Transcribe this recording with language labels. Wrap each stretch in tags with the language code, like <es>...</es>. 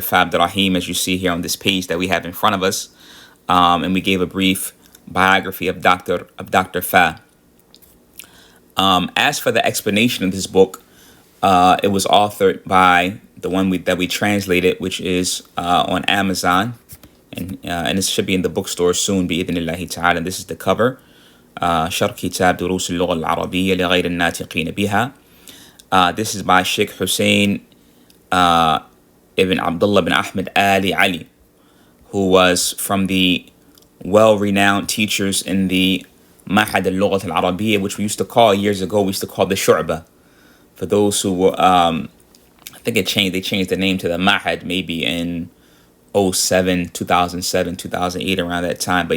<en>Fa Abdurrahim, as you see here on this page that we have in front of us. And we gave a brief biography of Dr. Fa. As for the explanation of this book, it was authored by the one that we translated, which is on Amazon, and it should be in the bookstore soon, bi'idhnillahi ta'ala. This is the cover.</en> <ar>شرح كتاب دروس اللغة العربية لغير الناطقين بها.</ar> <en>This is by Sheikh Hussein ibn Abdullah bin Ahmed Ali, who was from the well-renowned teachers in the Ma'had al-Lughat al-Arabiya, which we used to call years ago, we used to call the Shu'bah. For those who were, I think they changed the name to the Ma'had maybe in 2007, 2008, around that time.</en>